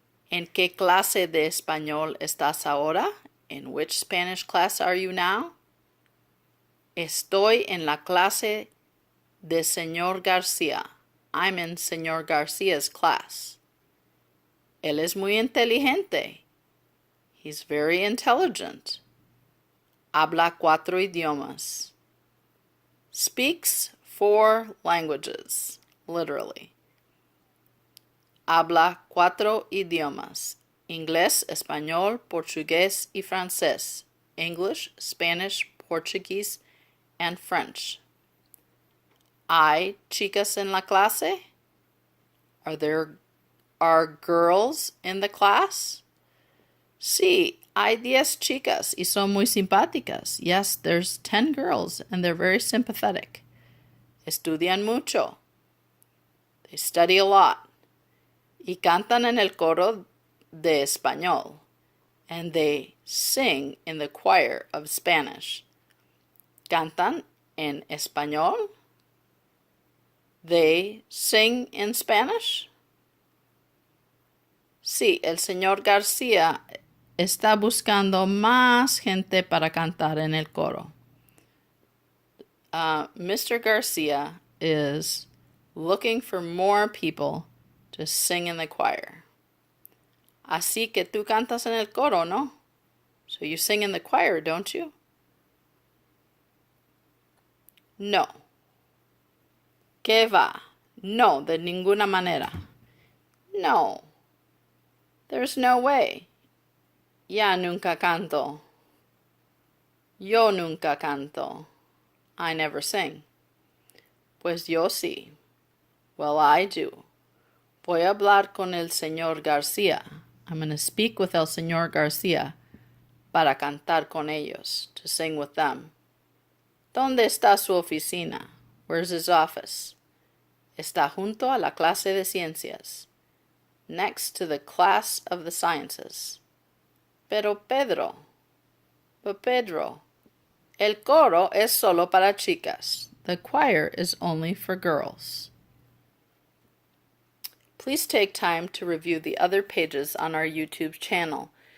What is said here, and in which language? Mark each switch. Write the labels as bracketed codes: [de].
[es] ¿En qué clase de español estás ahora? [en] In which Spanish class are you now? [es] Estoy en la clase de Señor García. [en] I'm in Señor Garcia's class. [es] Él es muy inteligente. [en] He's very intelligent. [es] Habla 4 idiomas. [en] Speaks 4 languages, literally. [es] Habla 4 idiomas. Inglés, español, portugués y francés. [en] English, Spanish, Portuguese, and French. [es] ¿Hay chicas en la clase? [en] Are girls in the class? [es] Sí, hay 10 chicas y son muy simpáticas. [en] Yes, there's 10 girls and they're very sympathetic. [es] Estudian mucho. [en] They study a lot. [es] Y cantan en el coro de español. [en] And they sing in the choir of Spanish. [es] Cantan en español? [en] They sing in Spanish? [es] Sí, el señor García está buscando más gente para cantar en el coro. [en] Mr. Garcia is looking for more people to sing in the choir. [es] Así que tú cantas en el coro, ¿no? [en] So you sing in the choir, don't you? [es] No. ¿Qué va? No, de ninguna manera. No. [en] There's no way. [es] Ya nunca canto. Yo nunca canto. [en] I never sing. [es] Pues yo sí. [en] Well, I do. [es] Voy a hablar con el señor García. [en] I'm going to speak with el señor García [es] para cantar con ellos, [en] to sing with them. [es] ¿Dónde está su oficina? [en] Where's his office? [es] Está junto a la clase de ciencias. [en] Next to the class of the sciences. But Pedro, [es] el coro es solo para chicas. [en] The choir is only for girls. Please take time to review the other pages on our YouTube channel.